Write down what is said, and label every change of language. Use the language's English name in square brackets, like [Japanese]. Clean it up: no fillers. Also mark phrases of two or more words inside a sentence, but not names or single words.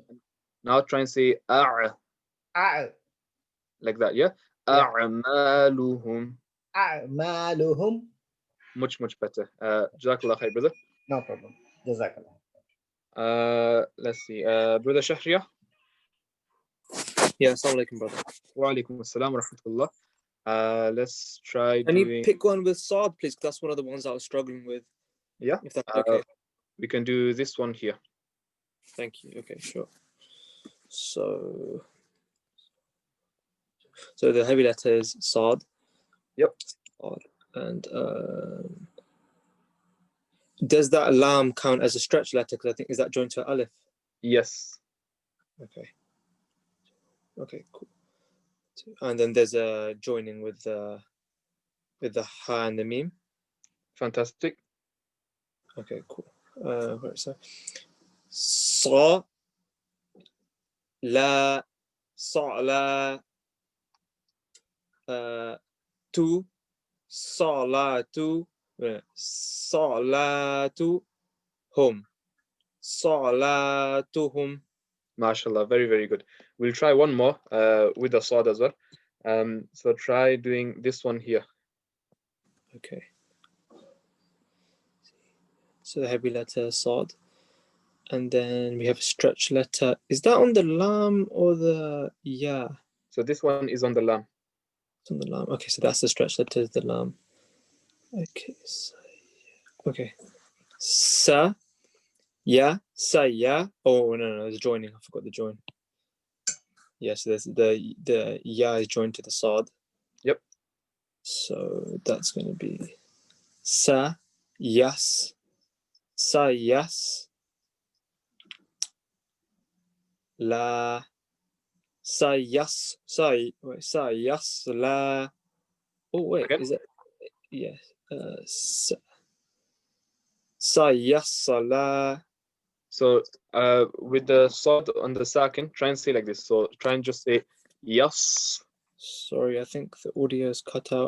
[English] Now try and say like that. Yeah. A'maluhum. A'maluhum. Much better. [Arabic] جزاك الله خير, brother. [English] No problem. Jazakallah. Let's see. Brother Shahriya. Yeah, [Arabic] السلام عليكم, brother. وعليكم السلام ورحمة الله. [English] Let's try Can doing. you pick one with Saad, please? Because that's one of the ones I was struggling with. Yeah. If that's okay. We can do this one here. Thank you. Okay, sure. So the heavy letter is Saad. Yep. Saad. And does that lam count as a stretch letter? Because I think, is that joined to alif? Yes. Okay. Okay, cool. And then there's a joining with the ha and the mim. Fantastic. Okay, cool. Where is that? [Arabic] صَ لا تُ صلاتُ صلاتُ هم صلاتهم. [English] MashaAllah, very good. We'll try one more with the sad as well. So try doing this one here. Okay. So the heavy letter sad, and then we have a stretch letter. Is that on the lam or the ya? So this one is on the lam. It's on the lam. Okay, so that's the stretch letter, is the lam. Okay. Okay. Sa ya Oh no, it's joining. I forgot the join. Yes, there's the ya is joined to the sad. Yep. So that's going to be sa yas la sa yas la. Oh wait, Again? is it? Yes. Sa yas la. So with the sad on the sakin, try and say like this. So try and just say yes. Sorry, I think the audio is cut out.